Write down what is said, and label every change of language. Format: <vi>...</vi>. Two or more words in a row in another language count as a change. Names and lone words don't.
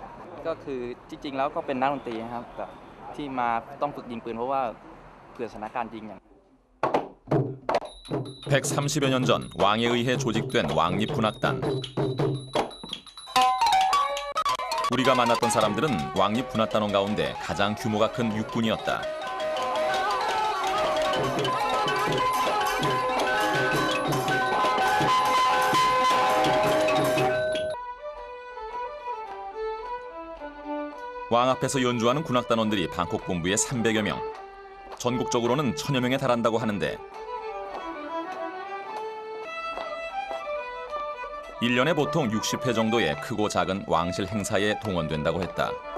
<th>ก็คือจริงๆแล้วก็เป็นนักดนตรีนะครับแต่ที่มาต้องฝึกยิงปืนเพราะว่าเผื่อสถานการณ์ยิงอย่าง</th> <ko>130여 년 전 왕에 의해 조직된 왕립 군악단. 우리가 만났던 사람들은 왕립 군악단원 가운데 가장 규모가 큰 육군이었다. 왕 앞에서 연주하는 군악단원들이 방콕 본부에 300여 명, 전국적으로는 1000여 명에 달한다고 하는데 1년에 보통 60회 정도의 크고 작은 왕실 행사에 동원된다고 했다.</ko>